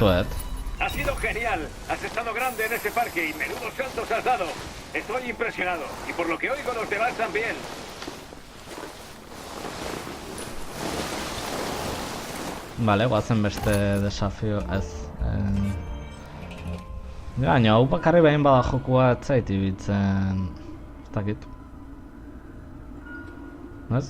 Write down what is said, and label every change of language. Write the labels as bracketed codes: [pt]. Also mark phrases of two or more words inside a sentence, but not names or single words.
[es] Ha sido genial. Has estado grande en ese parque y menudos saltos has dado. Estoy impresionado. Y por lo que oigo, los demás también. [eu] Vale, guazen beste desafio ez. Baina, hau bakarri behin bada jokua ez zait ibiltzen... Ez dakit. Ez?